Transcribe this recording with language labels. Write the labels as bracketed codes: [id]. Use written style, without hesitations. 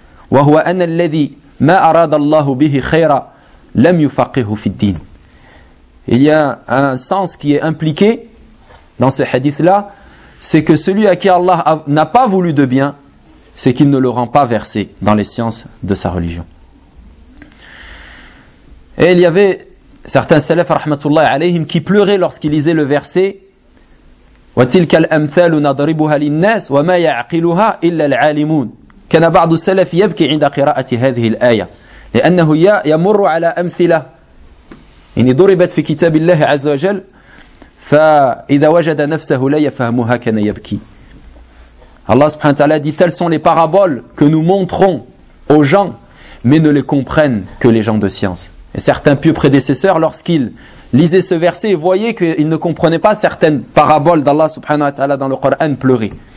[ar] Wa huwa an alladhi مَا أَرَادَ اللَّهُ بِهِ خَيْرًا لَمْ يُفَقِهُ فِي الدِّينِ [fr] Il y a un sens qui est impliqué dans ce hadith-là, c'est que celui à qui Allah n'a pas voulu de bien, c'est qu'il ne le rend pas versé dans les sciences de sa religion. Et il y avait certains salafs, rahmatullahi alayhim, qui pleuraient lorsqu'ils lisaient le verset [ar] وَتِلْكَ الْأَمْثَالُ نَضْرِبُهَا لِلنَّاسِ وَمَا يَعْقِلُهَا إِلَّا الْعَالِمُونَ كان بعض السلف يبكي عند قراءة هذه الآية لأنه يمر على أمثلة إن ضربت في كتاب الله عز وجل فإذا وجد نفسه لا يفهمها كان يبكي. [fr] Allah subhanahu wa ta'ala dit, telles sont les paraboles que nous montrons aux gens, mais ne les comprennent que les gens de science. Et certains pieux prédécesseurs, lorsqu'ils lisaient ce verset et voyaient qu'ils ne comprenaient pas certaines paraboles d'Allah subhanahu wa ta'ala dans le Coran, pleuraient.